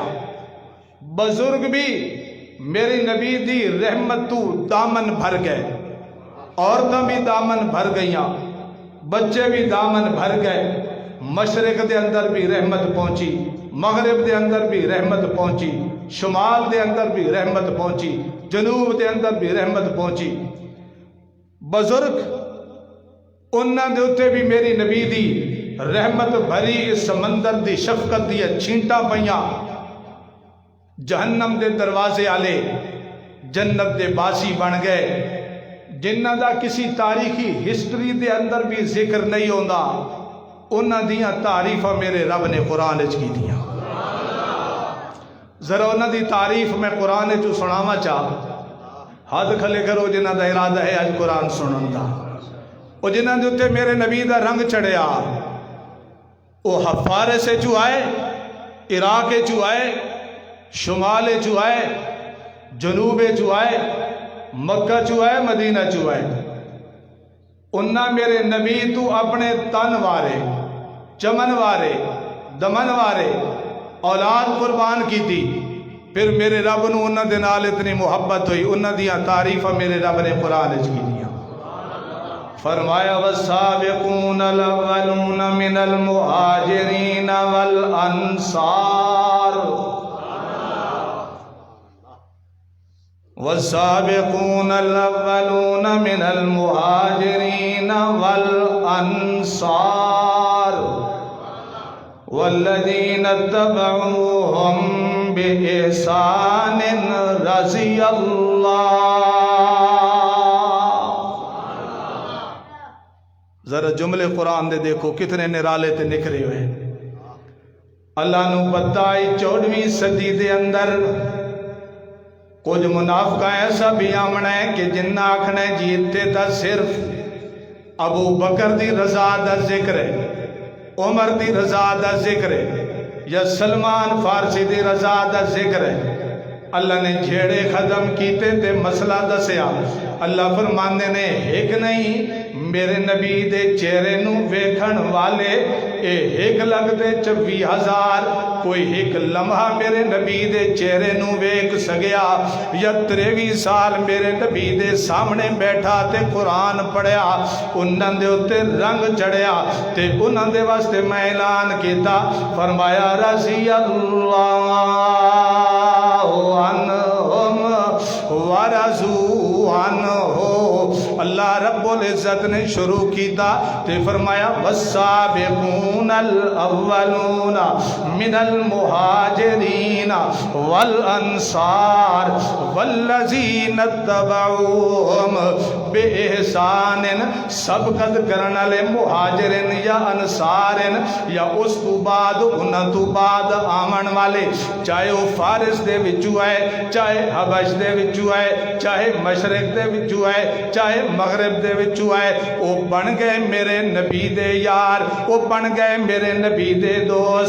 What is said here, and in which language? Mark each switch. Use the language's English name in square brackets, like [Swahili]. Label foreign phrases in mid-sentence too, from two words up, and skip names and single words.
[Punjabi] بزرگ بھی میری نبی دی رحمت تو دامن بھر گئے عورتیں بھی دامن بھر گئیاں بچے بھی دامن بھر گئے. مشرق دے اندر بھی رحمت پہنچی مغرب دے اندر بھی رحمت پہنچی شمال دے اندر بھی رحمت پہنچی جنوب دے اندر بھی رحمت پہنچی. بزرگ انہاں دے اتے بھی میری نبی دی رحمت بھری اس سمندر دی شفقت دی چھینٹا پئیاں. جہنم دے دروازے آلے جنت دے باسی بن گئے جنہ دا کسی تاریخی ہسٹری دے اندر بھی ذکر نہیں ہوندا انہاں دیاں تعریفاں میرے رب نے قرآن وچ کیتیاں. ذرا انہاں دی تعریف میں قرآن وچ سناواں چاہ. ہاتھ کھلے کرو جنہاں دا ارادہ ہے اج قرآن سنن دا. او جنہاں دے اوتے میرے نبی دا رنگ چڑھیا او فارس چوں آئے، عراق چوں آئے، شمال چوں آئے، جنوب چوں آئے، مکہ چوں آئے، مدینہ چوں آئے. انہاں میرے نبی تو اپنے تن وارے، چمن وارے، دمن وارے اولاد قربان کی تھی. پھر میرے رب نو انہاں دے نال اتنی محبت ہوئی، انہاں دیاں تعریفاں میرے رب نے قرآن وچ کی دیاں. [Arabic] فرمایا والسابقون الاولون من المہاجرین والانصار والسابقون الاولون من المہاجرین والانصار والذین اتبعوهم بإحسان رضی اللہ. [Punjabi] ذرا جملے قرآن دے دیکھو کتنے نرالے تے نکھرے ہوئے. اللہ نو پتہ ہے 14ویں صدی دے اندر کچھ منافقہ ایسا بھی آمنا ہے کہ جنہ آکھنا ہے جیتے تا صرف ابو بکر دی رضا دا ذکر ہے، عمر دی رضا دا ذکر ہے، یا سلمان فارسی دی رضا دا ذکر ہے. اللہ نے جھیڑے ختم کیتے تے مسئلہ دسیا. اللہ فرماندے نے ایک نہیں میرے نبی دے چہرے نو ویکھن والے اے ایک لگتے 24,000 کوئی ایک لمحہ میرے نبی دے چہرے نو ویکھ سگیا یا 23 سال میرے نبی دے سامنے بیٹھا تے قرآن پڑھیا انہاں دے اتے رنگ چڑھیا تے انہاں دے واسطے میں اعلان کیتا. [Arabic] فرمایا رضی اللہ عنہم ورضوا عنہ. اللہ رب العزت نے شروع کیتا تے فرمایا والسابقون الاولون من المہاجرین والانصار والذین اتبعوهم بإحسان. [Punjabi] سبقت کرنا لے مہاجرین یا انصارین یا اس تو بعد انہاں تو بعد آمن والے چاہے وہ فارس دے وچوں آئے، چاہے حبش دے وچوں آئے، چاہے مشرق دے وچوں آئے، چاہے مغرب دے وچوں آئے، وہ بن گئے میرے نبی دے یار، وہ بن گئے میرے نبی دے دوست.